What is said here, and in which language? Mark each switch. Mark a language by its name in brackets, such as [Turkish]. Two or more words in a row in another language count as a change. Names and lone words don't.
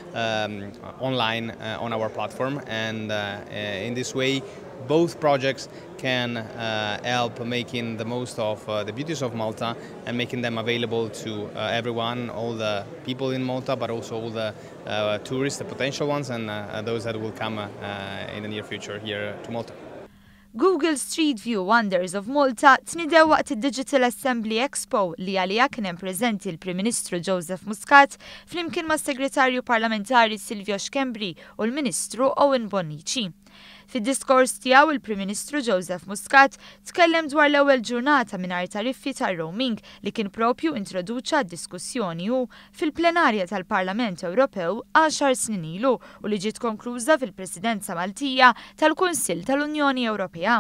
[English] online on our platform, and in this way both projects can help making the most of the beauties of Malta and making them available to everyone, all the people in Malta, but also all the tourists, the potential ones, and those that will come in the near future here to Malta. [Maltese] Google Street View Wonders of Malta tnidew waqt id-Digital Assembly Expo li għalija kien hemm preżenti l-Prim Ministru Joseph Muscat flimkien mas-Segretarju Parlamentari Silvio Xkembri u l-Ministru Owen Bonnici. Fid-diskors tiegħu il-Prim Ministru Joseph Muscat tkellem dwar l-ewwel ġurnata mingħajr tariffi tar-roaming li kien propju introduċa d-diskussjoni hu fil-plenarja tal-Parlament Ewropew 10 snin ilu u li ġiet konkluża fil-Presidenza Maltija tal-Kunsill tal-Unjoni Ewropea.